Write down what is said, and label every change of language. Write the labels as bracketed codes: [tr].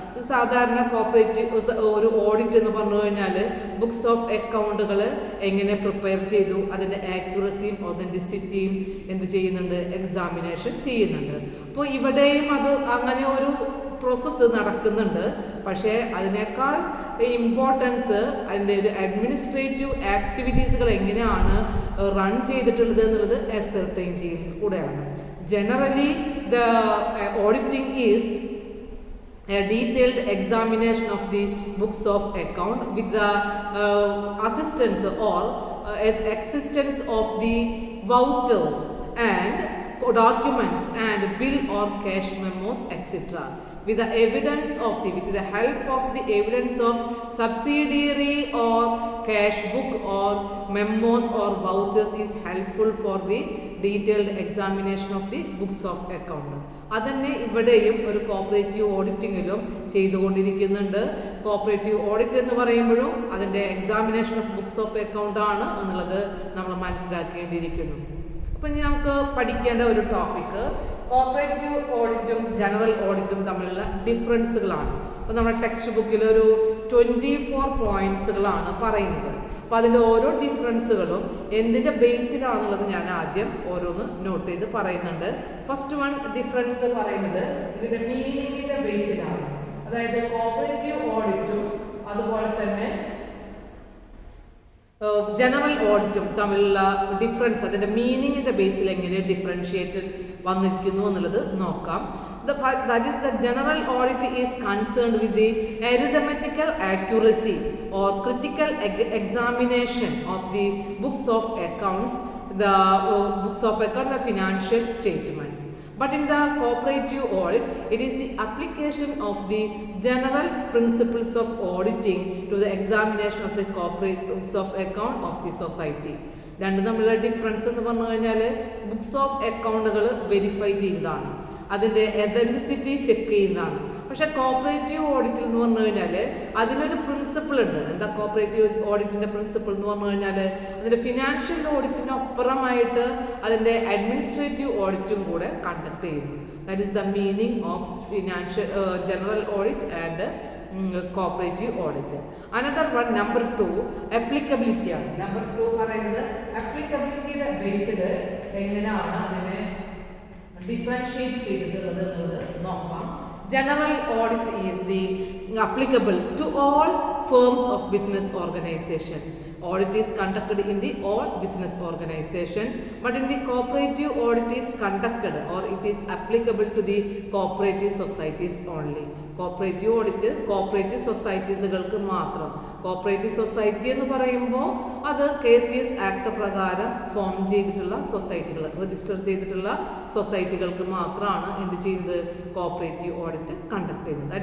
[ml] സാധാരണ കോപ്പറേറ്റീവ് ഒരു ഓഡിറ്റ് എന്ന് പറഞ്ഞു കഴിഞ്ഞാൽ ബുക്സ് ഓഫ് അക്കൗണ്ടുകൾ എങ്ങനെ പ്രിപ്പയർ ചെയ്തു, അതിൻ്റെ ആക്യുറസിയും ഒതൻറ്റിസിറ്റിയും എന്ത് ചെയ്യുന്നുണ്ട്, എക്സാമിനേഷൻ ചെയ്യുന്നുണ്ട്. അപ്പോൾ ഇവിടെയും അത് അങ്ങനെ ഒരു പ്രോസസ്സ് നടക്കുന്നുണ്ട്. പക്ഷേ അതിനേക്കാൾ ഇമ്പോർട്ടൻസ് അതിൻ്റെ ഒരു അഡ്മിനിസ്ട്രേറ്റീവ് ആക്ടിവിറ്റീസുകൾ എങ്ങനെയാണ് റൺ ചെയ്തിട്ടുള്ളത് എന്നുള്ളത് അസർട്ടൈൻ ചെയ്യുന്നത് കൂടെയാണ്. [en] Generally, the auditing is a detailed examination of the books of account with the assistance or existence of the vouchers and documents and bill or cash memos, etc. With the evidence of with the help of the evidence of subsidiary or cash book or memos or vouchers is helpful for the detailed examination of the books of account. [ml] അതന്നെ ഇവിടെയും ഒരു cooperative ഓഡിറ്റിങ്ങിലും ചെയ്തുകൊണ്ടിരിക്കുന്നുണ്ട്. Cooperative audit എന്ന് പറയുമ്പോഴും അതിൻ്റെ examination of books of account ആണ് എന്നുള്ളത് നമ്മൾ മനസ്സിലാക്കേണ്ടിയിരിക്കുന്നു. അപ്പം ഇനി നമുക്ക് പഠിക്കേണ്ട ഒരു ടോപ്പിക്ക് കോപ്പറേറ്റീവ് ഓഡിറ്റും ജനറൽ ഓഡിറ്റും തമ്മിലുള്ള ഡിഫറൻസുകളാണ്. അപ്പോൾ നമ്മുടെ ടെക്സ്റ്റ് ബുക്കിൽ ഒരു 24 പോയിന്റ്സുകളാണ് പറയുന്നത്. അപ്പോൾ അതിൻ്റെ ഓരോ ഡിഫറൻസുകളും എന്തിൻ്റെ ബേസിലാണെന്നുള്ളത് ഞാൻ ആദ്യം ഓരോന്ന് നോട്ട് ചെയ്ത് പറയുന്നുണ്ട്. ഫസ്റ്റ് വൺ ഡിഫറൻസ് പറയുന്നത് ഇതിൻ്റെ മീനിങ്ങിൻ്റെ ബേസിലാണ്. അതായത് കോപ്പറേറ്റീവ് ഓഡിറ്റും അതുപോലെ തന്നെ ജനറൽ ഓഡിറ്റും തമ്മിലുള്ള ഡിഫറൻസ്, അതിൻ്റെ മീനിങ്ങിൻ്റെ ബേസിൽ എങ്ങനെ ഡിഫറൻഷിയേറ്റ് വന്നിരിക്കുന്നു എന്നുള്ളത് നോക്കാം. [en] That is, the general audit is concerned with the arithmetical accuracy or critical examination of the books of accounts, the books of account, the financial statements. But in the cooperative audit, it is the application of the general principles of auditing to the examination of the corporate books of account of the society. [ml] രണ്ടും തമ്മിലുള്ള difference എന്ന് പറഞ്ഞു കഴിഞ്ഞാൽ books of അക്കൗണ്ടുകൾ verify ചെയ്യുന്നതാണ്, അതിൻ്റെ എതൻറ്റിസിറ്റി check ചെയ്യുന്നതാണ്. പക്ഷേ കോപ്പറേറ്റീവ് ഓഡിറ്റിൽ എന്ന് പറഞ്ഞു കഴിഞ്ഞാൽ അതിനൊരു പ്രിൻസിപ്പിൾ ഉണ്ട്. എന്താ കോപ്പറേറ്റീവ് ഓഡിറ്റിൻ്റെ പ്രിൻസിപ്പിൾ എന്ന് പറഞ്ഞു കഴിഞ്ഞാൽ അതിൻ്റെ ഫിനാൻഷ്യൽ ഓഡിറ്റിനപ്പുറമായിട്ട് അതിൻ്റെ അഡ്മിനിസ്ട്രേറ്റീവ് ഓഡിറ്റും കൂടെ കണ്ടക്ട് ചെയ്യുന്നു. [en] That is the meaning of financial general audit and cooperative audit. [ml] Another one number 2 applicability ആണ്. നമ്പർ 2 പറയുന്നത് അപ്ലിക്കബിലിറ്റിയുടെ ബേസിൽ എങ്ങനെയാണ് അതിനെ ഡിഫറൻഷിയേറ്റ് ചെയ്തിട്ടുള്ളത് എന്നുള്ളത് നോക്കാം. [en] General audit is the applicable to all firms of business organization. Audit is conducted in the all business organization, but in the cooperative audit is conducted or it is applicable to the cooperative societies only. [ml] Cooperative audit cooperative സൊസൈറ്റീസുകൾക്ക് മാത്രം. Cooperative society എന്ന് പറയുമ്പോൾ അത് KCS act പ്രകാരം form ചെയ്തിട്ടുള്ള സൊസൈറ്റികൾ, register ചെയ്തിട്ടുള്ള സൊസൈറ്റികൾക്ക് മാത്രമാണ് എന്ത് ചെയ്യുന്നത്, കോപ്പറേറ്റീവ് ഓഡിറ്റ് കണ്ടക്ട് ചെയ്യുന്നത്.